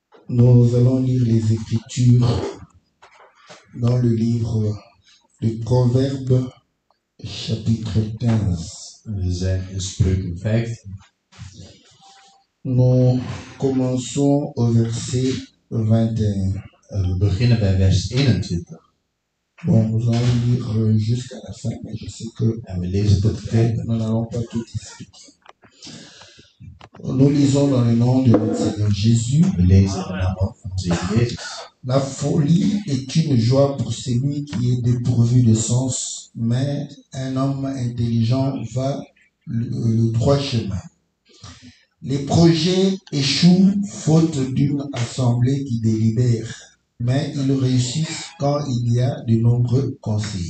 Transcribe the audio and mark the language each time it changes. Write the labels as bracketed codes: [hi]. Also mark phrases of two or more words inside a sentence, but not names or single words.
[fr] Nous allons lire les Écritures dans le livre de Proverbes, chapitre 15. [nl] We zijn in Spreuken 15. [fr] Nous commençons au verset 21. [nl] We beginnen bij vers 21. [fr] Bon, nous allons lire jusqu'à la fin, mais je sais que [nl] En we lezen tot het einde. [fr] nous n'allons pas tout expliquer. Nous lisons dans le nom de notre Seigneur Jésus. [nl] We lezen in de naam van onze Heer Jezus. [fr] La folie est une joie pour celui qui est dépourvu de sens, mais un homme intelligent va le droit chemin. Les projets échouent faute d'une assemblée qui délibère, mais ils réussissent quand il y a de nombreux conseils.